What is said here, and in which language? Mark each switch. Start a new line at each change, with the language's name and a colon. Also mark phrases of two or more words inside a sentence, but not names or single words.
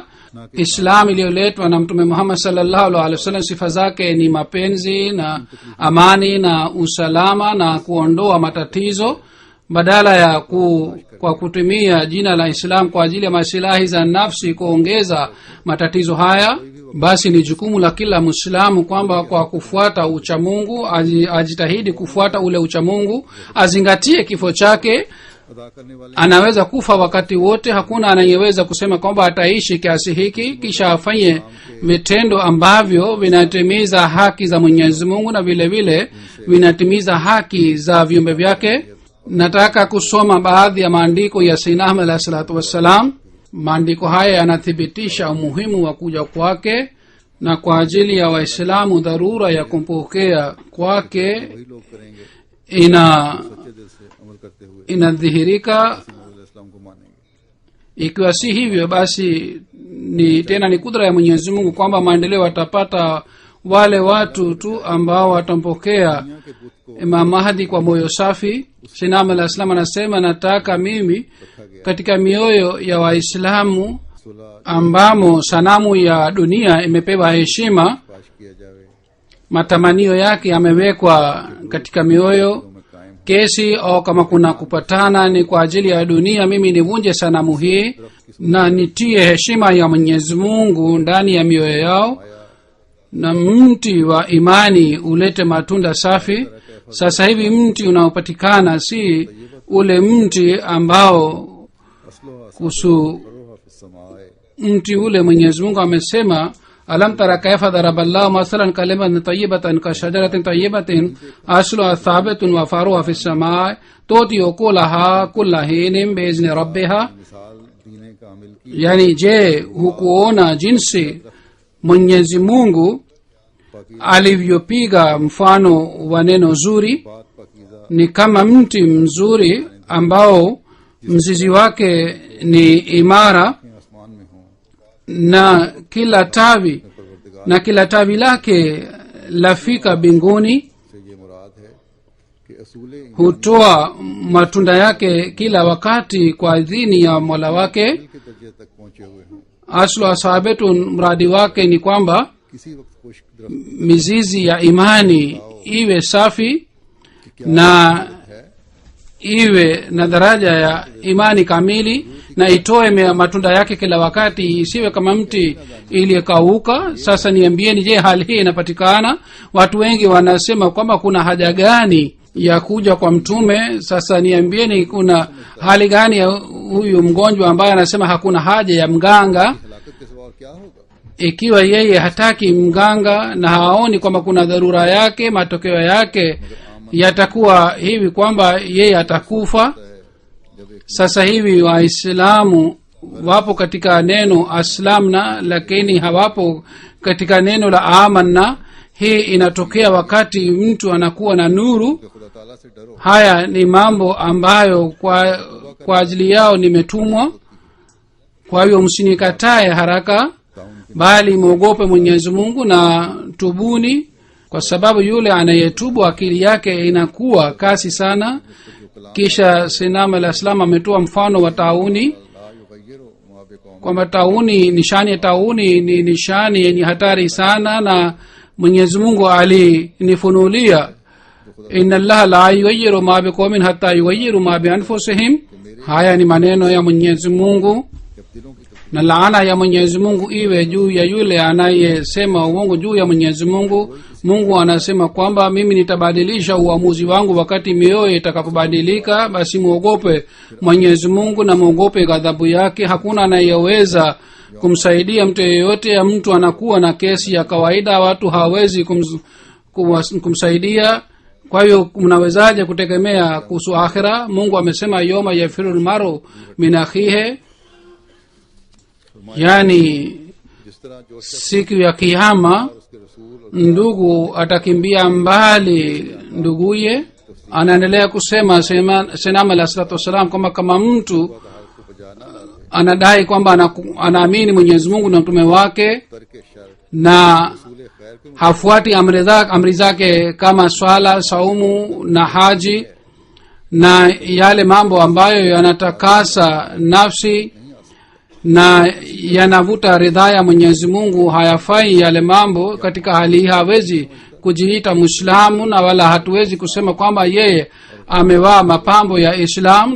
Swahili: Islam iliyoletwa na mtume Muhammad
Arabic: صلى الله عليه وسلم
Swahili: sifa zake ni mapenzi na amani na usalama na kuondoa matatizo, badala ya kwa kutumia jina la Islam kwa ajili ya masilahi za nafsi kuongeza matatizo haya. Basi ni jukumu la kila Muislamu kwamba kwa kufuata uchamungu ajitahidi kufuata ule uchamungu, azingatie kifo chake.
Urdu: ادا کرنے والے
Swahili: Anaweza kufa wakati wote, hakuna anayeweza kusema kwamba ataishi kiasi hiki. Kisha afanye vitendo ambavyo vinatimiza haki za Mwenyezi Mungu na vile vile vinatimiza haki za viumbe vyake. Nataka kusoma baadhi ya maandiko ya Sayyidina
Arabic: عليه الصلاة والسلام.
Swahili: Maandiko haya yanathibitisha umuhimu wa kuja kwake na kwa ajili ya Waislamu dharura ya kumpokea kwake
Urdu: وہی لوگ کریں گے سچے دل سے عمل کرتے ہوئے
Swahili: inadhihirika.
Urdu: اسلام کو مانیں گے.
Swahili: Ikiwa si hivyo, basi ni kudra ya Mwenyezi Mungu kwamba maendeleo watapata wale watu tu ambao watampokea
Urdu: دنیا کے بت کو
Swahili: Imam Mahdi kwa moyo safi. Sinam al-Islam anasema, nataka mimi katika mioyo ya Waislamu
Urdu: सुलह
Swahili: ambamo sanamu ya dunia imepewa heshima,
Urdu: پاش کیا جاوے
Swahili: matamanio yake yamewekwa katika mioyo.
Urdu: میں قائم
Swahili: Kesi au kama kuna kupatana ni kwa ajili ya dunia, mimi nivunje sanamu hii na nitie heshima ya Mwenyezi Mungu ndani ya mioyo yao, na mti wa imani ulete matunda safi. Sasa hivi mti unaopatikana si ule mti ambao kuhusu mti ule Mwenyezi Mungu amesema,
Arabic: ألم تر كيف ضرب الله مثلا كلمة طيبة كشجرة طيبة أصلها ثابت وفرعها في السماء تؤتي أكلها كل حين بإذن ربها.
Urdu: مثال دینِ کامل کی
Swahili: Yani, je, hukuona jinsi Mwenyezi Mungu alivyopiga mfano wa neno zuri?
Urdu: بات پاکیزہ
Swahili: Ni kama mti mzuri ambao mzizi wake ni imara
Urdu: آسمان میں ہو
Swahili: na kila tawi lake lafika binguni
Urdu: سے یہ مراد ہے کہ اصول
Swahili: hutoa matunda yake kila wakati kwa idhini ya mola wake.
Urdu: کے درجے تک پہنچے ہوئے ہیں.
Arabic: أصل ثابت
Swahili: mradi wake ni kwamba
Urdu: کسی وقت خشک درخت
Swahili: mizizi ya imani iwe safi na iwe na daraja ya imani kamili na itoe matunda yake kila wakati, isiwe kama mti iliyekauka. Sasa niambieni, je, hali hii inapatikana? Watu wengi wanasema kwamba kuna haja gani ya kuja kwa mtume. Sasa niambieni, kuna hali gani ya huyu mgonjwa ambaye anasema hakuna haja ya mganga?
Urdu: ہلاکت کے سوا اور کیا ہوگا.
Swahili: Ikiwa yeye hataki mganga na haoni kwamba kuna dharura yake, matokeo yake yatakuwa hivi kwamba yeye atakufa. Sasa hivi waislamu wapo katika neno aslamna, lakini hawapo katika neno la amanna. Hii inatokea wakati mtu anakuwa na nuru.
Urdu: خدا تعالیٰ سے ڈرو.
Swahili: Haya ni mambo ambayo kwa ajili yao nimetumwa. Kwa hiyo msinikatae haraka, bali mwogope Mwenyezi Mungu na tubuni, kwa sababu yule anayetubu akili yake inakuwa kasi sana. Kisha Sinam al-Islam ametoa mfano wa tauni,
Arabic: لا يغير ما بقوم.
Swahili: kwamba tauni, nishani ya tauni ni nishani yenye hatari sana, na Mwenyezi Mungu alinifunulia,
Arabic: إن الله لا يغير ما بقوم حتى يغيروا ما بأنفسهم.
Swahili: Haya ni maneno ya Mwenyezi Mungu,
Urdu: جب دلوں کی
Swahili: na laana ya Mwenyezi Mungu iwe juu ya yule anayesema uongo juu ya Mwenyezi Mungu. Mungu anasema kwamba mimi nitabadilisha uamuzi wangu wakati mioyo itakapobadilika. Basi muogope Mwenyezi Mungu na muogope ghadhabu yake. Hakuna anayeweza kumsaidia mtu yeyote. Ya mtu anakuwa na kesi ya kawaida, watu hawezi kumsaidia. Kwa hiyo mnawezaje kutegemea kuhusu akhira? Mungu amesema
Arabic: يوم يفر المرء من أخيه,
Swahili: yani
Urdu: جس طرح جو
Swahili: siku ya kiyama
Urdu: اس کے رسول اور
Swahili: ndugu atakimbia mbali nduguye. Anaendelea kusema Sinam
Arabic: عليه الصلاة والسلام
Swahili: kwamba kama mtu
Urdu: اس کو بجا نہ لاتے
Swahili: anadai kwamba anaamini Mwenyezi Mungu na mtume wake
Urdu: ترکِ شر
Swahili: na
Urdu: رسول خیر کے
Swahili: hafuati amri zake kama swala, saumu na haji na yale mambo ambayo yanatakasa nafsi na yanavuta ridhaa ya Mwenyezi Mungu, hayafai yale mambo. Katika hali hii hawezi kujiita Muislamu, na wala hatuwezi kusema kwamba yeye amevaa mapambo ya Islam.